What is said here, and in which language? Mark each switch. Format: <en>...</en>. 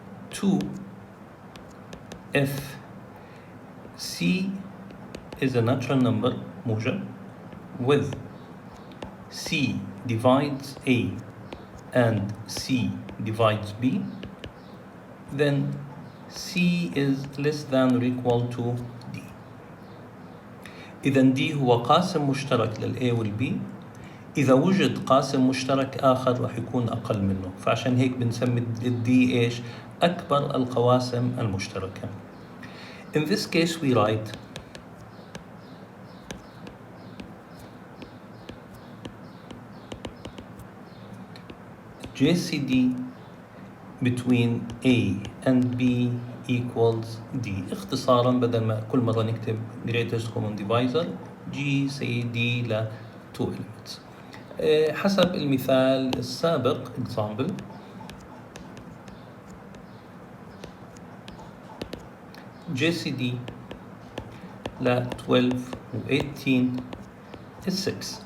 <en>2, if C is a natural number</en> <ar>موجب</ar> <en>with C divides A and C divides B, then C is less than or equal to D.</en> <ar>إذا D هو قاسم مشترك للA والB. إذا وجد قاسم مشترك آخر راح يكون أقل منه، فعشان هيك بنسمي D إيش؟ أكبر القواسم المشتركة.</ar> <en>In this case we write JCD between A and B equals D.</en> <ar>اختصارا بدل ما كل مرة نكتب</ar> <en>greatest common divisor</en> <ar>GCD ل 2 elements. حسب المثال السابق</ar> <en>example</en> <ar>JCD ل 12 و 18 6.</ar>